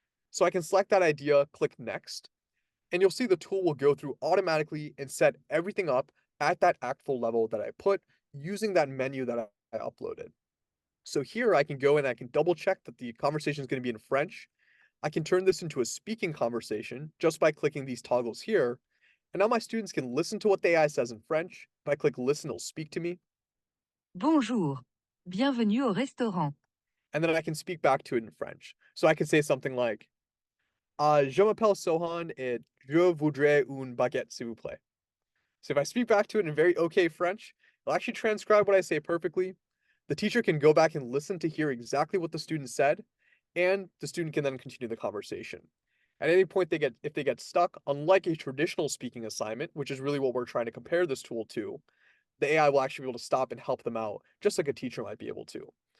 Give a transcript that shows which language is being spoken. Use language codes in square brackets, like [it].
[en] So I can select that idea, click next, and you'll see the tool will go through automatically and set everything up at that actful level that I put using that menu that I uploaded. So here I can go and I can double check that the conversation is going to be in French. I can turn this into a speaking conversation just by clicking these toggles here. And now my students can listen to what the AI says in French. If I click listen, it'll speak to me. [fr] Bonjour, bienvenue au restaurant. [en] And then I can speak back to it in French. So I could say something like, [fr] Je m'appelle Sohan et je voudrais une baguette, s'il vous plaît. [en] So if I speak back to it in very okay French, it'll actually transcribe what I say perfectly. The teacher can go back and listen to hear exactly what the student said, and the student can then continue the conversation. At any point if they get stuck, unlike a traditional speaking assignment, which is really what we're trying to compare this tool to, the AI will actually be able to stop and help them out, just like a teacher might be able to.